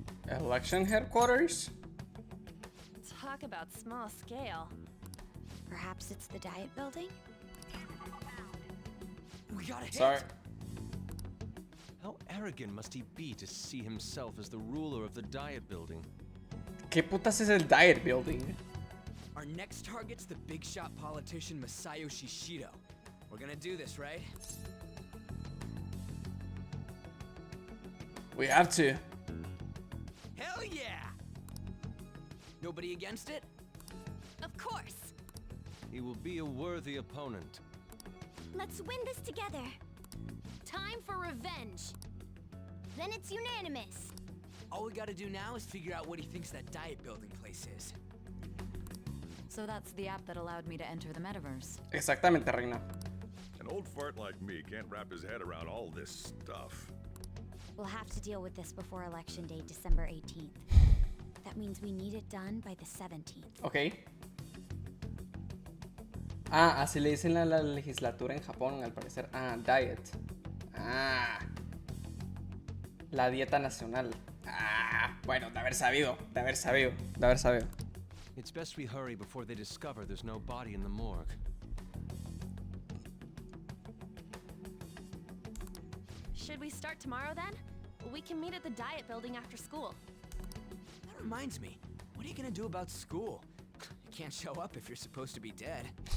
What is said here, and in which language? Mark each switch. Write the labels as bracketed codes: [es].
[en] Election headquarters? Talk about small scale. Perhaps it's the Diet Building? We got a hit! Sorry. How arrogant must he be to see himself as the ruler of the Diet Building? [es] ¿Qué putas es el Diet Building? [en] Our next target's the big shot politician Masayoshi Shido. We're gonna do this, right? We have to. Hell yeah! Nobody against it? Of course. He will be a worthy opponent. Let's win this together. Time for revenge. Then it's unanimous. All we gotta do now is figure out what he thinks that Diet Building place is. So that's the app that allowed me to enter the metaverse. [es] Exactamente, Reina. [en] An old fart like me can't wrap his head around all this stuff. We'll have to deal with this before Election Day, December 18th. That means we need it done by the 17th. Ok. [es] Ah, así le dicen a la legislatura en Japón, al parecer. Ah, diet. Ah. La dieta nacional. Ah, bueno, de haber sabido, de haber sabido, de haber sabido. [en] It's best we hurry before they discover there's no body in the morgue. Should we start tomorrow then? We can meet at the Diet Building after school. That reminds me, what are you gonna do about school? You can't show up if you're supposed to be dead.